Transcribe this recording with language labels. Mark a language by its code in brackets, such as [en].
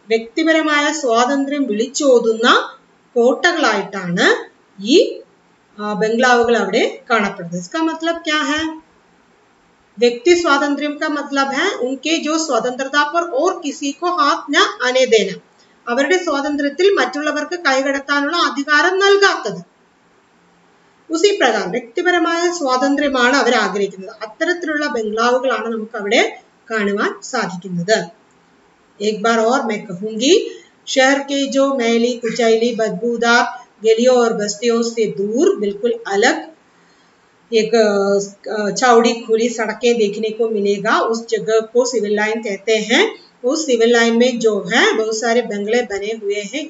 [ml] വ്യക്തിപരമായ സ്വാതന്ത്ര്യം വിളിച്ചോതുന്ന കോട്ടകളായിട്ടാണ് ഈ ബംഗ്ലാവുകൾ അവിടെ കാണപ്പെടുന്നത്। [hi] इसका मतलब क्या है? व्यक्ति स्वातंत्र्य का मतलब है उनके जो स्वतंत्रता पर और किसी को हाथ न आने देना, [ml] അവരുടെ സ്വാതന്ത്ര്യത്തിൽ മറ്റുള്ളവർക്ക് കൈകടത്താനുള്ള അധികാരം നൽകാത്തത്। [hi] उसी प्रकार [ml] വ്യക്തിപരമായ സ്വാതന്ത്ര്യമാണ് അവർ ആഗ്രഹിക്കുന്നത്. അത്തരത്തിലുള്ള ബംഗ്ലാവുകളാണ് നമുക്ക് അവിടെ കാണുവാൻ സാധിക്കുന്നത്. [hi] एक बार और मैं कहूंगी, शहर के जो मैली कुचैली बदबूदार गलियों और बस्तियों से दूर बिल्कुल अलग एक चौड़ी खुली सड़कें देखने को मिलेगा. उस जगह को सिविल लाइन कहते हैं. उस सिविल लाइन में जो है बहुत सारे बंगले बने हुए हैं.